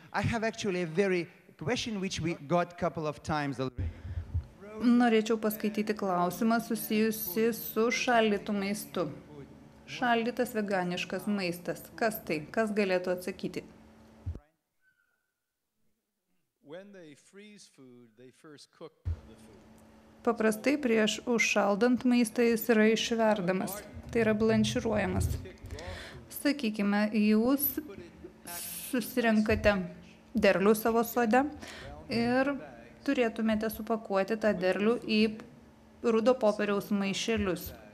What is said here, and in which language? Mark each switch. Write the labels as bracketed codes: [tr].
[en] I have actually a very question which we got couple of times already. [lt] Norėčiau paskaityti klausimą susijusi su šaldytu maistu. Šaldytas veganiškas maistas. Kas tai? Kas galėtų atsakyti? [en] When they freeze food, they first cook the food. [lt] Paprastai prieš užšaldant maistą jis yra išverdamas, tai yra blanširuojamas. Sakykime, jūs susirenkate derlių savo sode ir turėtumėte supakuoti tą derlių į rudo popieriaus maišelius.